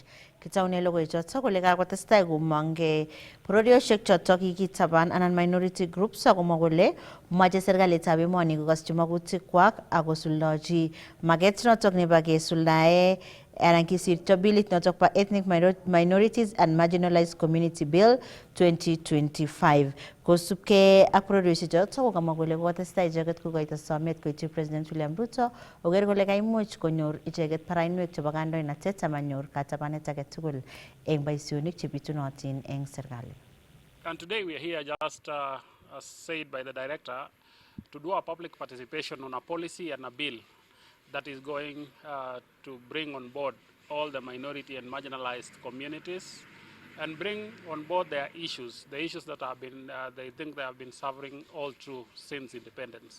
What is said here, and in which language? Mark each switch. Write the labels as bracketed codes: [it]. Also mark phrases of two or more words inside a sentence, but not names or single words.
[kln] Kitaune logoichotok kole kakotestai komong'e bororiosiek chotok kikitaban anan [en] minority groups [kln] akomwa kole moche serikalitab emoni kokoschi magutikwak akosuldachi maget notok nebo kesuldae anan kisirto bilit notok pa Ethnic Minorities and Marginalized Community Bill 2025. Kosubkei ak bororiosiek chotok kokamwa kole kokotestai icheket kokoito somet koityi President William Ruto koker kole kaimuch konyor icheket barainwek chebo kandoinatet amanyor katabanet age tugul eng boisionik chebitunotin eng serikali. [en] And today we are here just as said by the director to do a public participation on a policy and a bill that is going to bring on board all the minority and marginalized communities and bring on board their issues, the issues that have been, they think they have been suffering all through since independence.